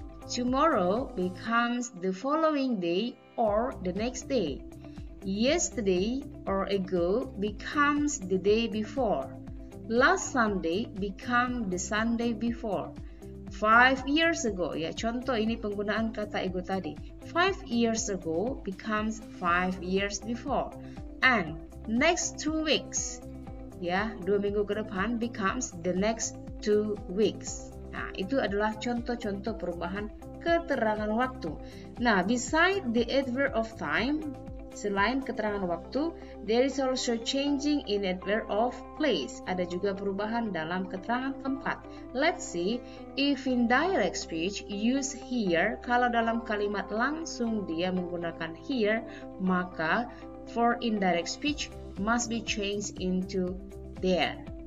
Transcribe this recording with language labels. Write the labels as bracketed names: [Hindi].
[English] Tomorrow becomes the following day or the next day. Yesterday or ago becomes the day before. Last Sunday become the Sunday before. 5 years ago, [Indonesian] ya contoh ini penggunaan kata ego tadi. [English] 5 years ago becomes 5 years before. And next 2 weeks, [Indonesian] ya 2 minggu ke depan [English] becomes the next 2 weeks. [Indonesian] Nah, itu adalah contoh-contoh perubahan keterangan waktu. [English] Nah, beside the adverb of time, [Indonesian] selain keterangan waktu, [English] there is also changing in adverb of place. [Indonesian] Ada juga perubahan dalam keterangan tempat. [English] Let's see, if in direct speech use here, [Indonesian] kalau dalam kalimat langsung dia menggunakan [English] here, maka for indirect speech must be changed into there.